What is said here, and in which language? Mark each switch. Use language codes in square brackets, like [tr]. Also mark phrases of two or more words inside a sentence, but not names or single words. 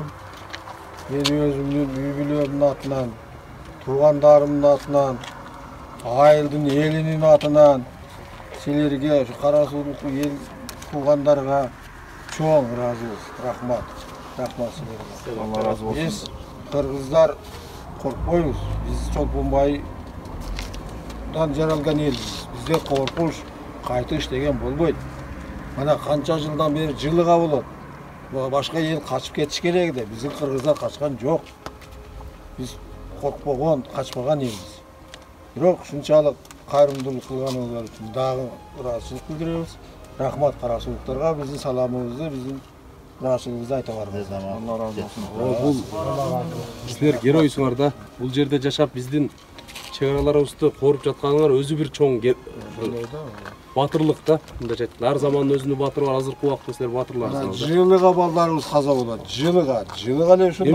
[ky] Мен өзүмдүн үй бүлөмдүн атынан, туугандарымдын атынан, айылдын элинин атынан силерге, ошо кара соолук эл туугандарга чоң ыраазыбыз. Рахмат. Рахмат силерге. [tr] Allah razı olsun. [ky] Биз кыргыздар коркпойбуз. Биз Чолпонбайдан жаралган элбиз. Бизде коркуш, кайта иштеген болбойт. Мына канча жылдан бери жылыга болот. Башка эл качып кетиш керек да, биздин кыргыздар качкан жок. Биз коркпогон, качпаган элбиз. Бирок ушунчалык кайрымдуулук кылганыңар үчүн дагы ыраазычылык билдиребиз. Рахмат кара соолуктарга, биздин саламыбызды, биздин ыраазычылыгыбызды айта барбыз. [tr] Allah razı olsun. [ky] Бул силер геройсуңар да. Бул жерде жашап биздин чек-араларыбызды коруп жатканыңар өзү бир чоң батырлык да. Мындай айтканда ар замандын өзүнүн батыры бар, азыркы убакытта силер батырларсыңар. Жылыга балдарыбыз каза болот. Жылыга эле ушундай.